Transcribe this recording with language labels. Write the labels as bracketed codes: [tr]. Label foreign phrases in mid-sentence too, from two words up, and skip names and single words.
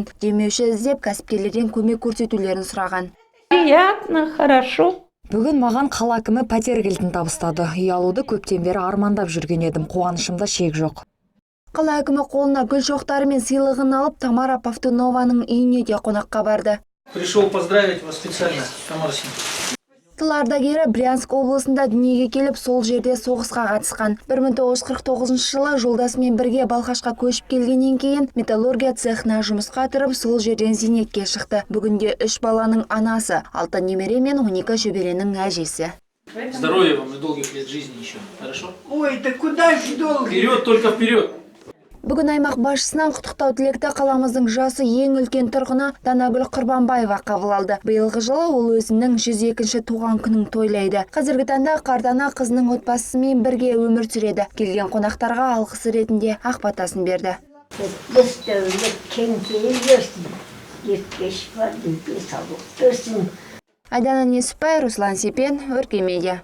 [kk] Демеуші іздеп кәсіпкерлерден көмек көрсетулерін сұраған. [ru] Приятно, хорошо. [kk] Бүгін маған қала әкімі пәтер кілтін табыстады. Үй алуды көптен бері армандап жүрген едім, қуанышымда шек жоқ. Қала әкімі қолына гүл шоқтары мен сыйлығын алып, Тамара Павтунованың үйіне де қонаққа барды. [ru] Пришел поздравить вас специально, Тамара Син. [kk] Тыл ардагері Брянск облысында дүниеге келіп, сол жерде соғысқа қатысқан. 1949 жылы жолдасымен бірге Балқашқа көшіп келгеннен кейін металлургия цехына жұмысқа тұрып, сол жерден зейнетке шықты. Бүгінде 3 баланың анасы, 6 немере мен 12 шөберенің әжесі. [ru] Здоровья вам и долгих лет жизни еще. Хорошо? Ой, да куда же долго? Вперед, только вперед. [kk] Бүгін аймақ басшысынан құттықтау тілекті қаламыздың жасы ең үлкен тұрғыны Данагүл Құрбанбаева қабыл алды. Биылғы жылы ол өзінің 102-ші туған күнін тойлайды. Қазіргі таңда Қардана қызының отбасымен бірге өмір сүреді. Келген қонақтарға алғысы ретінде ақ батасын берді. Айдана Несіпбай, Руслан Сепен, Өркен Медиа.